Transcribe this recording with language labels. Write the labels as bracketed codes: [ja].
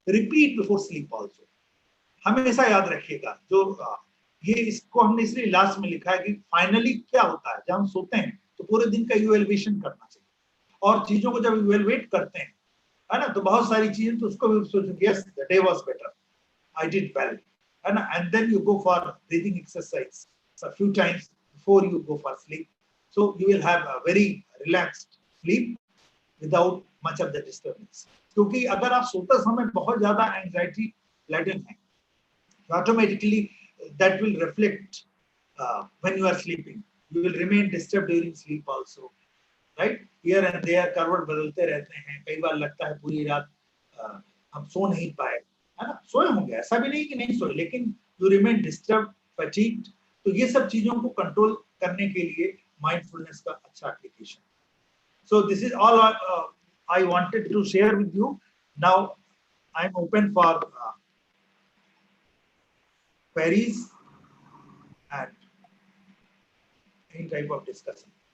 [en] Repeat before sleep also. [hi] हमेशा याद रखिएगा, जो ये इसको हमने इसलिए लास्ट में लिखा है कि फाइनली क्या होता है जब हम सोते हैं तो पूरे दिन का इवैल्यूएशन करना चाहिए. और चीजों को जब इवैल्यूएट करते हैं, है ना, तो बहुत सारी चीजें तो उसको भी सोचेंगे [en] yes the day was better, I did well, [hi] है ना. [en] And then you go for breathing exercise a few times before you go for sleep, so you will have a very relaxed sleep without much of the disturbance. [hi] क्योंकि अगर आप सोते समय बहुत ज्यादा [en] Anxiety laden है, automatically that will reflect when you are sleeping. You will remain disturbed during sleep also, right? Here and there [hi] करवट बदलते रहते हैं. कई बार लगता है पूरी रात हम सो नहीं पाए, है ना. सोए होंगे, ऐसा भी नहीं कि नहीं सोए, लेकिन [en] you remain disturbed, fatigued. [hi] तो ये सब चीजों को कंट्रोल करने के लिए माइंडफुलनेस का अच्छा application. [en] So this is all I wanted to share with you. Now I'm open for queries and any type of discussion.